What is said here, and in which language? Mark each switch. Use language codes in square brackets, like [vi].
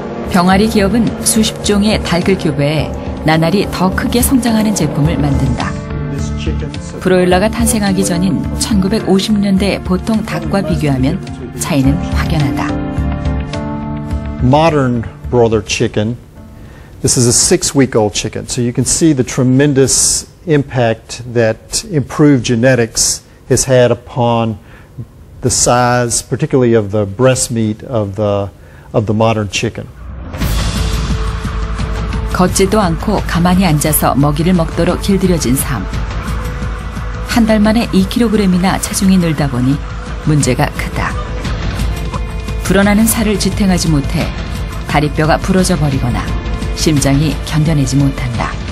[ko] 병아리 기업은 수십 종의 닭을 교배해 나날이 더 크게 성장하는 제품을 만든다. 브로일러가 탄생하기 전인 1950년대 보통 닭과 비교하면 차이는 확연하다. [en] Modern broiler chicken, this is a 6-week-old chicken, so you can see the tremendous impact that improved genetics has had upon the size, particularly of the breast meat of the modern chicken. [ko] 걷지도 않고 가만히 앉아서 먹이를 먹도록 길들여진 삶. 한 달 만에 2kg이나 체중이 늘다 보니 문제가 크다. 불어나는 살을 지탱하지 못해 다리뼈가 부러져 버리거나 심장이 견뎌내지 못한다.